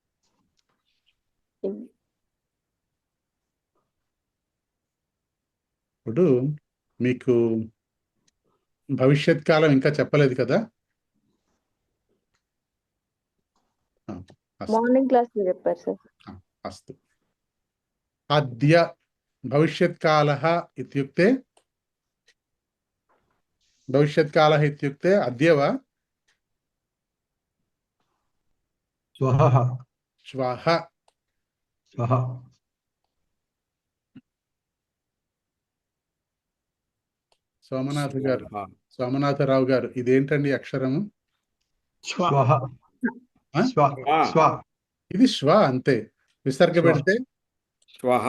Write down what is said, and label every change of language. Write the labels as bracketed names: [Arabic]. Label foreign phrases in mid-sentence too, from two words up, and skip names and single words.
[Telugu] ఇప్పుడు మీకు భవిష్యత్ కాలం ఇంకా చెప్పలేదు కదా? [English] morning class [Telugu] లో చెప్పారు సార్. [Sanskrit] అస్తు. అద్య భవిష్యత్ కాలః ఇత్యుక్తే भविष्यत्कालः इत्युक्ते अद्य वा स्वः श्वः स्वः [Telugu] సోమనాథ్ గారు [Sanskrit] స్వాహ. [Telugu] సోమనాథరావు గారు ఇదేంటండి అక్షరము [Sanskrit] శ్వ स्वः ఆ? स्व स्व [Telugu] ఇది శ్వ అంతే విసర్గ [Sanskrit] శ్వ. [Telugu] పెడితే [Sanskrit] శ్వః.